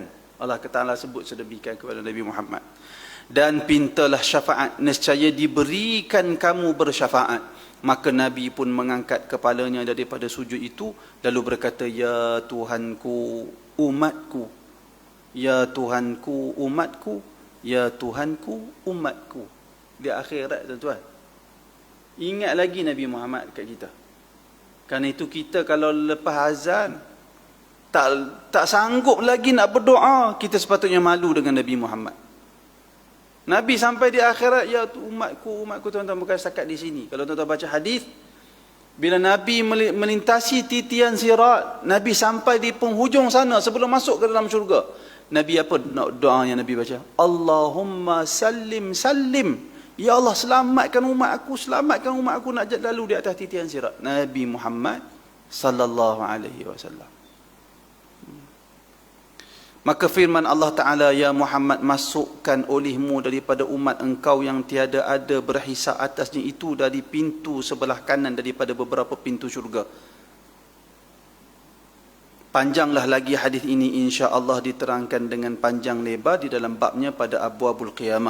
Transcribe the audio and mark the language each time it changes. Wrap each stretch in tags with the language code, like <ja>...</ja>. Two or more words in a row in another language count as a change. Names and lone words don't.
<ms>Allah Ta'ala sebut sedemikian kepada Nabi Muhammad. Dan pintalah syafaat, nescaya diberikan kamu bersyafaat. Maka Nabi pun mengangkat kepalanya daripada sujud itu lalu berkata, "Ya Tuhanku, umatku. Ya Tuhanku, umatku. Ya Tuhanku, umatku." Di akhirat, tuan-tuan. Ingat lagi Nabi Muhammad kat kita. Kerana itu kita kalau lepas azan tak sanggup lagi nak berdoa, kita sepatutnya malu dengan Nabi Muhammad. Nabi sampai di akhirat, "Ya umatku, umatku." Tuan-tuan, bukan setakat di sini. Kalau tuan-tuan baca hadis, bila Nabi melintasi titian sirat, Nabi sampai di penghujung sana sebelum masuk ke dalam syurga, Nabi apa doa yang Nabi baca?</ms> <ar>"اللهم سلم سلم."</ar> <ms>Ya Allah, selamatkan umat aku nak lalu di atas titian sirat. Nabi Muhammad</ms> <ar>صلى الله عليه وسلم.</ar> <ms>Maka firman Allah Ta'ala, "Ya Muhammad, masukkan olehmu daripada umat engkau yang tiada ada berhisab atasnya itu dari pintu sebelah kanan daripada beberapa pintu syurga." Panjanglah lagi hadis ini,</ms> <ar>إن شاء الله</ar> <ms>diterangkan dengan panjang lebar di dalam babnya pada Abwabul Qiyamah.</ms>